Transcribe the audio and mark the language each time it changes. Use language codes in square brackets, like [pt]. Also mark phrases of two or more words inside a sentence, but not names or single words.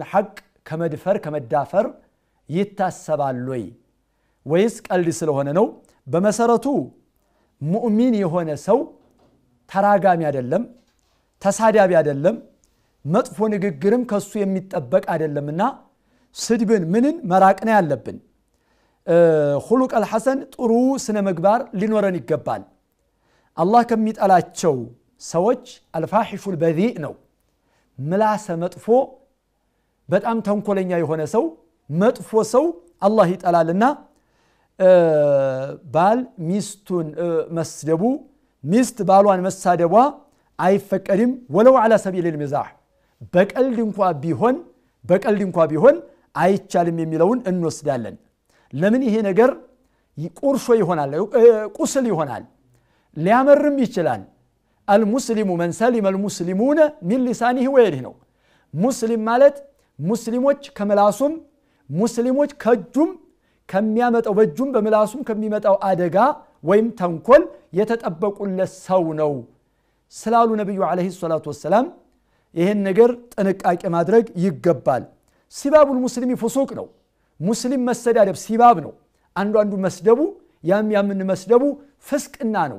[am] ሐቅ ከመዳፈር ይታሰባል ወይስ ቀልድ ስለሆነ ነው በመሰረቱ ሙእሚን የሆነ ሰው ተራጋሚ አይደለም ተሳዳቢ አይደለም መጥፎ ንግግርም ከሱ የሚጠበቅ አይደለምና ስድብን ምንን መራቅ ነው ያለብን [ar] خلق الحسن [am] ጥሩ ስነ ምግባር ሊኖረን ይገባል አላህ ከሚጠላቸው ሰዎች አልፋሂሹል በذيء ነው ምላሰ መጥፎ በጣም ተንኮለኛ የሆነ ሰው መጥፎ ሰው አላህ ይጠላልና ባል ሚስቱን መስደቡ ሚስት ባሏን መሳደቧ አይፈቀድም ወለው [ar] على سبيل المزاح [am] በቀልድ እንኳን ቢሆን አይቻልም የሚለውን እንወስዳለን ለምን ይሄ ነገር ቁርሾ ይሆናል ቁስል ይሆናል ሊያመርም ይችላል [ar] المسلم من سلم المسلمون من لسانه [am] ويده ነው ሙስሊም ማለት ሙስሊሞች ከመላሱም ሙስሊሞች ከጁም ከሚያመጣው በጁም በመላሱም ከሚመጣው አደጋ ወይም ተንኮል የተጠበቁለት ሰው ነው ስላሉ ነብዩ [ar] عليه الصلاة وسلم [am] ይሄን ነገር ጥንቃቄ ማድረግ ይገባል [ar] سباب المسلم فسوق [am] ነው ሙስሊም መሰዳደብ ሲባብ ነው አንዱ መስደቡ ያምን መስደቡ ፍስቅና ነው